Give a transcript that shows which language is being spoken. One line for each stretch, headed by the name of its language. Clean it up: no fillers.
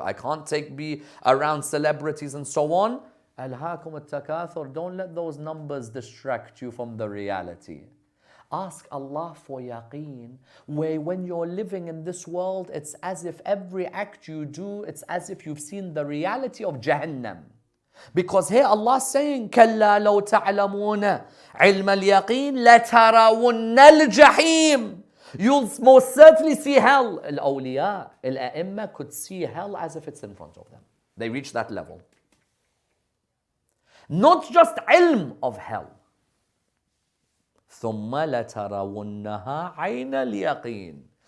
English: I can't be around celebrities and so on.
Arabic: Alhaakum al-takathur.
English: Don't let those numbers distract you from the reality. Ask Allah for yaqeen, where when you're living in this world, it's as if every act you do, it's as if you've seen the reality of Jahannam. Because here Allah is saying,
Arabic: كَلَّا لَوْ تَعْلَمُونَ عِلْمَ الْيَقِينِ لَتَرَوُنَّ الْجَحِيمِ.
English: You'll most certainly see hell. Al-awliya, al-a'imma could see hell as if it's in front of them. They reach that level. Not just ilm of hell.
Arabic: ثُمَّ لَتَرَوُنَّهَا عَيْنَ الْيَقِينِ.